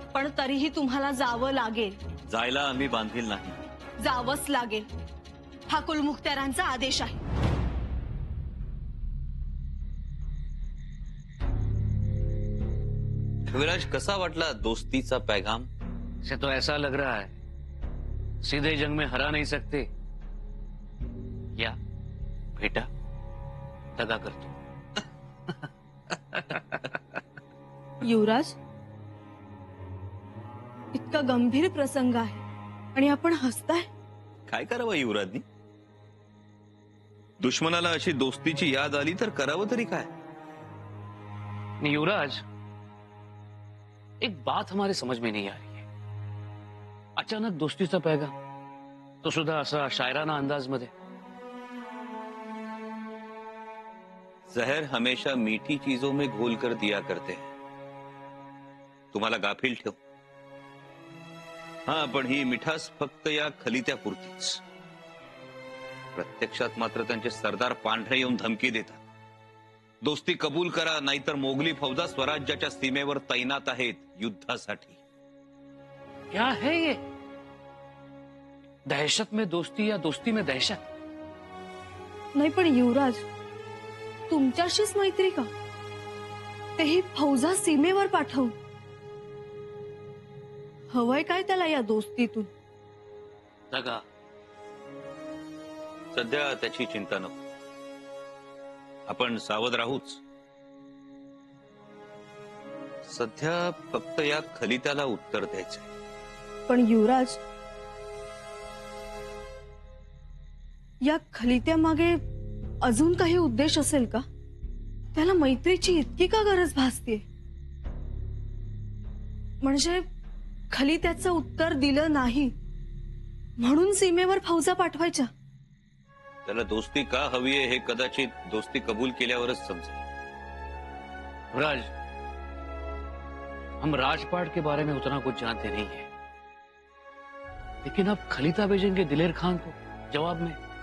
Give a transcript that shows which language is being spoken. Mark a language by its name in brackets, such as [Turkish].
[Marathi] पण तरीही तुम्हाला जावं लागेल. जायला आम्ही बांधील नाही. जावंच लागेल. हा कुलमुखत्यारांचा आदेश आहे. विराज, कसा वाटला दोस्तीचा पैगाम? [Hindi] से तो ऐसा लग रहा है सीधे जंग में हरा नहीं सकते. [Marathi] या बेटा, दगा करतो. युवराज, इतका गंभीर प्रसंग आहे आणि आपण हसताय. काय करावं युवराजनी? दुश्मनाला अशी दोस्तीची याद आली तर करावं तरी काय? [Hindi] युवराज, एक बात हमारे समझ में नहीं आ रही है. [Marathi] अचानक दोस्तीचा पैगाम, तो सुद्धा असा शायराना अंदाज मध्ये. [Hindi] जहर हमेशा मीठी चीजों में घोल कर दिया करते हैं. [Marathi] तुम्हाला गाफील ठेव. हा, पण ही मिठास फक्त या खलित्यापुरतीच. प्रत्यक्षात मात्र त्यांचे सरदार पांढरे येऊन धमकी देतात. दोस्ती कबूल करा, नाहीतर मोगली फौजा स्वराज्याच्या सीमेवर तैनात आहेत युद्धासाठी. [Hindi] क्या है ये? दहशत में दोस्ती या दोस्ती में दहशत? [Marathi] नाही पण युवराज, तुमच्याशीच मैत्री का? तेही फौजा सीमेवर पाठवून. हवंय काय त्याला या दोस्तीतून? दगा. सध्या त्याची चिंता नको. आपण सावध राहूच. सध्या फक्त या खलित्याला उत्तर द्यायचंय. पण युवराज, या खलित्यामागे अजून काही उद्देश असेल का? त्याला मैत्रीची इतकी का गरज भासते? म्हणजे खलित्याचं उत्तर दिलं नाही म्हणून सीमेवर फौजा पाठवायच्या? त्याला दोस्ती का हवी आहे हे कदाचित दोस्ती कबूल केल्यावरच समजेल. [Hindi] राज, हम राजपाट के बारे में उतना कुछ जानते नहीं है, लेकिन अब खलीता भेजेंगे दिलेर खान को जवाब में.